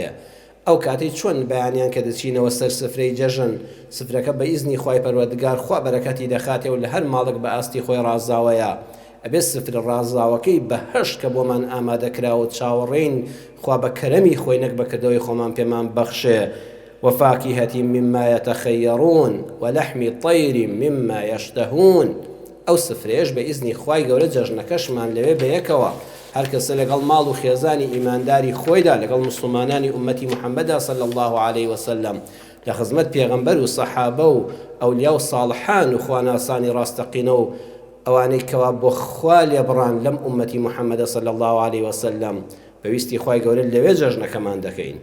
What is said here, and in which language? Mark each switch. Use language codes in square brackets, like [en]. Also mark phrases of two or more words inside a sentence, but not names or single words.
[ckb] ئەو کاتەی چۆن بەیانیان کە دەچینەوە سەر سفرەی جەژن، سفرەکە بە ئیزنی خوای پەروەردگار خوا بەرەکەتی دەخاتێ و لە هەر ماڵک بە ئاستی خۆی ڕازاوەیە. ئەبێ سفرە ڕازاوەکەی بەهەشت کە بۆمان ئامادەکراوە چاوەڕێین خوا بە کەرەمی خۆی نەک بەکردەوەی خۆمان پێمان بەخشێ. [ar] وفاكهة مما يتخيرون ولحم طير مما يشتهون. [ckb] ئەو سفرێش بە ئیزنی خوای گەورە جەژنەکەشمان لەوێ بەیەکەوە. هەر کەسە لەگەڵ ماڵ و خێزانی ئیمانداری خۆیدا لەگەڵ مسلمانانی ئومەتی محەممەدا [ar] صلی الله عليه وسلم [ckb] لە خزمەت پێغەمبەر و سەحابە و ئەولیا و ساڵحان و خواناسانی ڕاستەقینە و ئەوانەی کەوا بۆ خوا لێبڕان لەم ئومەتی محەممەدە [ar] صلی الله عليه وسلم [ckb] بەویستی خوای گەورە لەوێ جەژنەکەمان دەکەین.